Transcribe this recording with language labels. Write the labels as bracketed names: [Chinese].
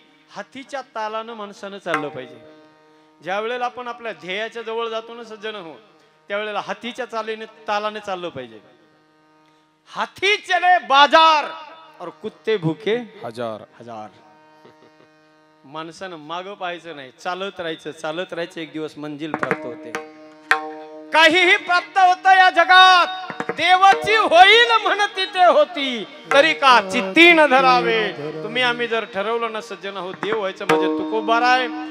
[Marathi] हातीच्या तालानं माणसानं चाललं पाहिजे. ज्या वेळेला आपण आपल्या ध्येयाच्या जवळ जातो ना सज्जन हो, त्यावेळेला हातीच्या तालाने चाललं पाहिजे. [Hindi] हाथी चले बाजार और कुत्ते भूके हजार हजार. [Marathi] माणसानं मागं पाहायचं नाही, चालत राहायचं. एक दिवस मंजिल प्राप्त होते. काहीही प्राप्त होतं या जगात, देवाची होईल म्हणती ते होती, तरी का चित्ती न धरावे. तुम्ही आम्ही जर ठरवलं ना सज्जन हो, देव व्हायचं म्हणजे तुकोबार आहे.